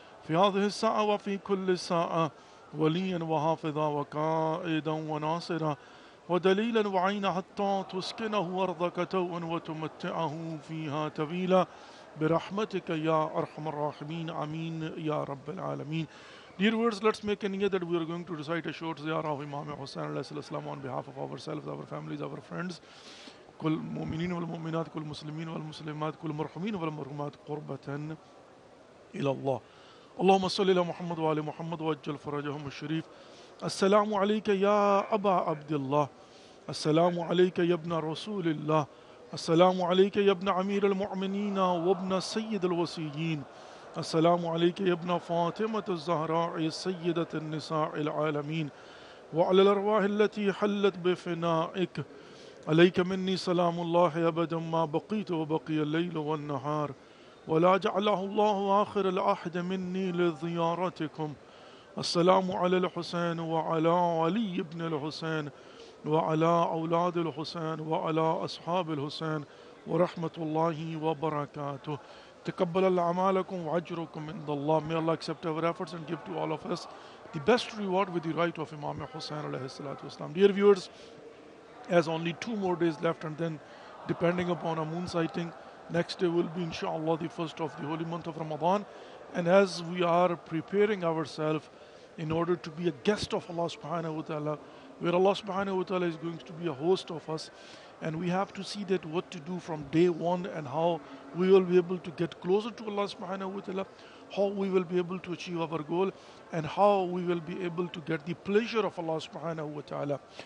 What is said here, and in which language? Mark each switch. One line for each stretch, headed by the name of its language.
Arabic: في هذه الساعة وفي كل ساعة وليا وحافظا وقائدا وناصرا ودليلا وعينا حتى تسكنه أرضك توءا وتمتعه فيها طويلا برحمتك يا أرحم الراحمين آمين يا رب العالمين.
English: Dear viewers, let's make a niyat that we are going to recite a short ziyarah of Imam Hussain alayhi salam on behalf of ourselves, our families, our friends,
Arabic: كل مؤمنين والمؤمنات كل مسلمين والمسلمات كل مرحومين والمرحومات قربة إلى الله. اللهم صل على محمد وآل محمد وعجل فرجهم الشريف. السلام عليك يا أبا عبد الله. السلام عليك يا ابن رسول الله. السلام عليك يا ابن أمير المؤمنين وابن سيد الوصيين. السلام عليك يا ابن فاطمة الزهراء سيدة النساء العالمين وعلى الأرواح التي حلت بفنائك. عليك مني سلام الله أبدا ما بقيت وبقي الليل والنهار ولا جعله الله آخر العهد مني لزيارتكم. السلام على الحسين وعلى علي بن الحسين وعلى أولاد الحسين وعلى أصحاب الحسين ورحمة الله وبركاته. تقبل الله أعمالكم وأجركم عند الله.
English: May Allah accept our efforts and give to all of us the best reward with the right of Imam Hussain alayhi salatu wasalam. Dear viewers, as only 2 more days left and then depending upon a moon sighting, next day will be inshallah the first of the holy month of Ramadan. And as we are preparing ourselves in order to be a guest of Allah subhanahu wa ta'ala, where Allah subhanahu wa ta'ala is going to be a host of us, and we have to see that what to do from day 1 and how we will be able to get closer to Allah subhanahu wa ta'ala, how we will be able to achieve our goal, and how we will be able to get the pleasure of Allah subhanahu wa ta'ala.